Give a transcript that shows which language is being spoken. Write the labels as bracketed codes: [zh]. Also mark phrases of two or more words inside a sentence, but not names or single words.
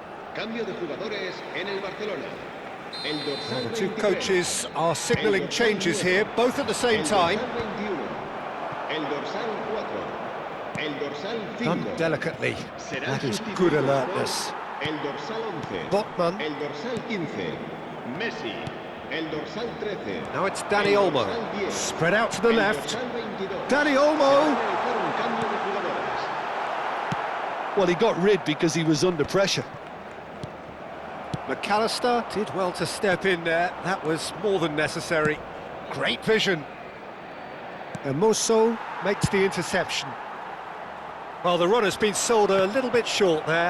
[es] Cambio de jugadores en el Barcelona. El dorsal [en] The two [es] 23. [en] coaches are signalling changes here, both at the same [es] El [en] time. [es] dorsal 21. El dorsal 4. El dorsal 5. [en] Done delicately. [es] Serán [en] That is [es] sustituidos [en] good [es] por [en] alertness. [es] El dorsal 11. Botman. El dorsal 15. Messi. El dorsal 13. [en] Now it's Dani [es] El [en] Olmo. [es] dorsal 10. [en] Spread out to the [es] El [en] left. [es] dorsal 22. [en] Dani [es] Se va a [en] Olmo. [es] realizar un cambio de jugadores. [en] Well, he got rid because he was under pressure. McAllister did well to step in there. That was more than necessary. Great vision. And Mosso makes the interception. Well, the runner's been sold a little bit short there.